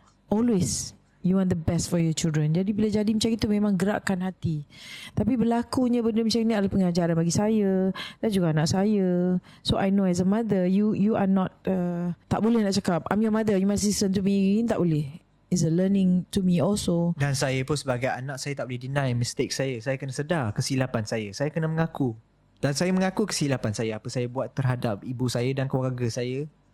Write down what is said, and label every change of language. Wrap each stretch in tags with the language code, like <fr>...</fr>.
<en>Always you want the best for your children.</en> <ms>Jadi bila jadi macam itu memang gerakkan hati. Tapi berlakunya benda macam ini adalah pengajaran bagi saya dan juga anak saya.</ms> <en>So I know as a mother, you are not,</en> <ms>tak boleh nak cakap</ms> <en>I'm your mother, you must listen to me.</en> <ms>Tak boleh.</ms> <en>It's a learning to me also.</en> <ms>Dan saya pun sebagai anak, saya tak boleh</ms> <en>deny mistake</en> <ms>saya. Saya kena sedar kesilapan saya. Saya kena mengaku. Dan saya mengaku kesilapan saya, apa saya buat terhadap ibu saya dan keluarga saya.</ms>